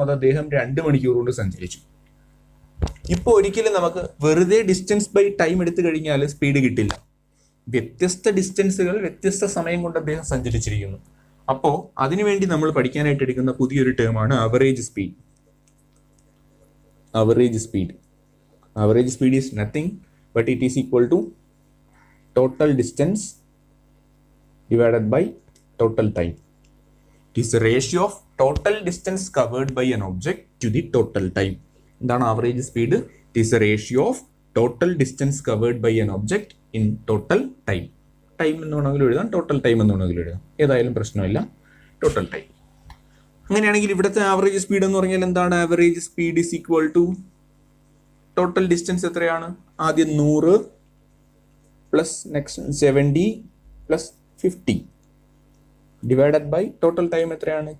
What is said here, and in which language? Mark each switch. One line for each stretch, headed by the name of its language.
Malayalam: അത് അദ്ദേഹം 2 മണിക്കൂർ കൊണ്ട് സഞ്ചരിച്ചു. ഇപ്പൊ ഒരിക്കലും നമുക്ക് വെറുതെ ഡിസ്റ്റൻസ് ബൈ ടൈം എടുത്തു കഴിഞ്ഞാൽ സ്പീഡ് കിട്ടില്ല. വ്യത്യസ്ത ഡിസ്റ്റൻസുകൾ വ്യത്യസ്ത സമയം കൊണ്ട് അദ്ദേഹം സഞ്ചരിച്ചിരിക്കുന്നു. അപ്പോൾ അതിനുവേണ്ടി നമ്മൾ പഠിക്കാനായിട്ട് എടുക്കുന്ന പുതിയൊരു ടേമാണ് average speed.
English: Average speed is nothing but it is equal to total distance divided by total time. It is the ratio of total distance covered by an object to the total time.
Malayalam: എന്താണ്
English: average speed? It is the ratio of total distance covered by an object in total time.
Malayalam: Time എന്ന് വേണമെങ്കിലും എഴുതാം, total time എന്ന് വേണമെങ്കിലും എഴുതാം, ഏതായാലും പ്രശ്നമില്ല. Total time. അങ്ങനെയാണെങ്കിൽ ഇവിടുത്തെ
English: Average speed എന്ന് പറഞ്ഞാൽ എന്താണ്? Average speed is equal to total distance
Malayalam: എത്രയാണ്? ആദ്യം
English: 100 plus next 70 plus 50 divided by total time
Malayalam: എത്രയാണ്?